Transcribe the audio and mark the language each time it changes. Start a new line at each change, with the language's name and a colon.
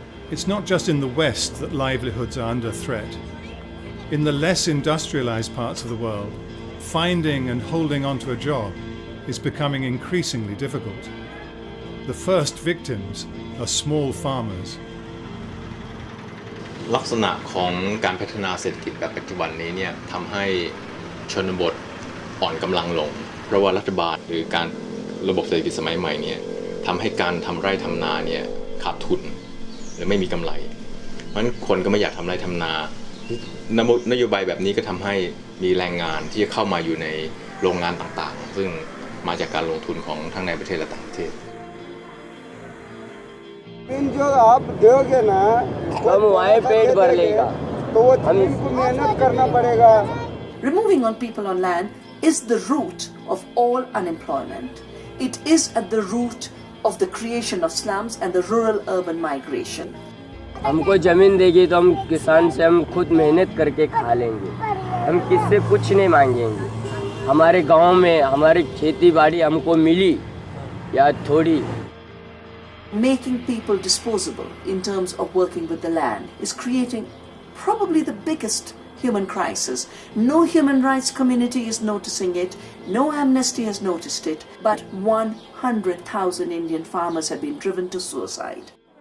English: It's not just in the West that livelihoods are under threat. In the less industrialized parts of the world, finding and holding onto a job is becoming increasingly difficult. The first victims are small farmers.
Thai: ลักษณะของการพัฒนาเศรษฐกิจแบบปัจจุบันนี้เนี่ยทำให้ชนบทอ่อนกำลังลงเพราะว่ารัฐบาลหรือการระบบเศรษฐกิจสมัยใหม่เนี่ยทำให้การทำไร่ทำนาเนี่ยขาดทุนหรือไม่มีกำไรเพราะฉะนั้นคนก็ไม่อยากทำไร่ทำนานโยบายแบบนี้ก็ทำให้มีแรงงานที่จะเข้ามาอยู่ในโรงงานต่างๆซึ่งมาจากการลงทุนของทั้งในประเทศและต่างประเทศ
Hindi: जो आप दोगे ना हम वहीं पेट भर लेगा तो वो हमको मेहनत करना पड़ेगा.
English: Removing on people on land is the root of all unemployment. It is at the root of the creation of slums and the rural-urban migration.
Hindi: हमको जमीन देगी तो हम किसान से हम खुद मेहनत करके खा लेंगे. हम किससे कुछ नहीं मांगेंगे. हमारे गांव में हमारी खेती बाड़ी हमको मिली या थोड़ी.
English: Making people disposable in terms of working with the land is creating probably the biggest human crisis. No human rights community is noticing it, no Amnesty has noticed it, but 100,000 Indian farmers have been driven to suicide.